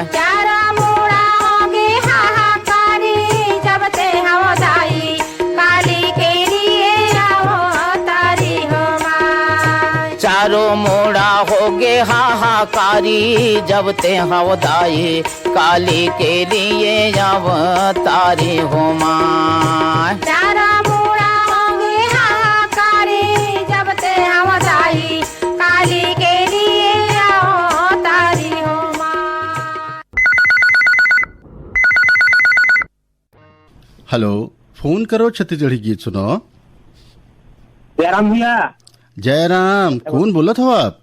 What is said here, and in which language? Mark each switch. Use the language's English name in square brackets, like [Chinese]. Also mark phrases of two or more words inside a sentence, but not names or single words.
[Chhattisgarhi] चारों मोड़ा हो गे हाहाकारी, जब ते हवदाई काली के लिए अवतारी हो मां। चारों मोड़ा हो गे हाहाकारी, जब ते हवदाई काली के लिए अवतारी हो मां। चारों मोड़ा हो गे हाहाकारी, जब ते हवदाई काली के लिए अवतारी हो मां। हेलो, फोन करो छत्तीसगढ़ी गीत सुनो। जयराम भैया। जयराम, कौन बोलत हो आप?